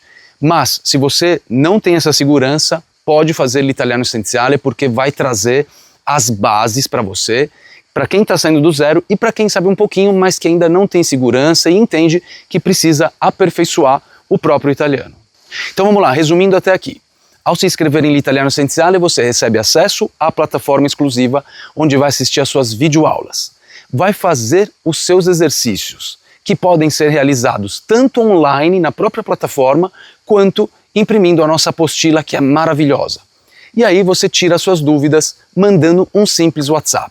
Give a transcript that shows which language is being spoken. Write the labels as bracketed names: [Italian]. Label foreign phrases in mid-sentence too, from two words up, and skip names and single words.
[Portuguese] Mas, se você não tem essa segurança, pode fazer l'Italiano Essenziale porque vai trazer as bases para você, para quem está saindo do zero e para quem sabe um pouquinho, mas que ainda não tem segurança e entende que precisa aperfeiçoar o próprio italiano. Então vamos lá, resumindo até aqui. Ao se inscrever em l'Italiano Essenziale, você recebe acesso à plataforma exclusiva, onde vai assistir às suas videoaulas. Vai fazer os seus exercícios, que podem ser realizados tanto online na própria plataforma, quanto imprimindo a nossa apostila, que é maravilhosa. E aí você tira as suas dúvidas mandando um simples WhatsApp.